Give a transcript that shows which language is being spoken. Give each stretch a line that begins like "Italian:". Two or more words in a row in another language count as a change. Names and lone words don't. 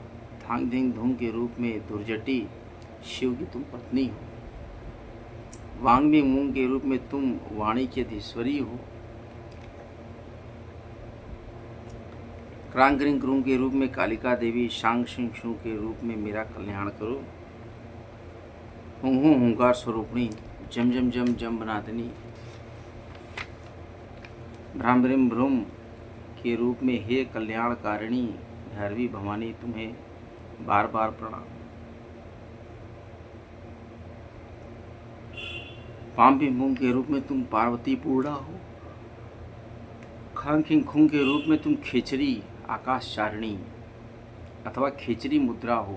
Hindi: थांग धिंग धूम के रूप में दुर्जटी शिव की तुम पत्नी हो। वांग में मूंग के रूप में तुम वाणी की अधीश्वरी हो। क्रांग क्रिंग क्रूंग के रूप में कालिका देवी, शांग शिंग शू के रूप में मेरा कल्याण करो। हुं हुंकार स्वरूपिणी, जम जम जम जम बनादनी, भ्रामृम भ्रूम के रूप में हे कल्याणकारिणी भैरवी भवानी, तुम्हें बार बार प्रणाम। पाम भी मूंग के रूप में तुम पार्वती पूर्णा हो। खांग खिंग खुंग के रूप में तुम खेचरी आकाश चारिणी, अथवा खिचड़ी मुद्रा हो।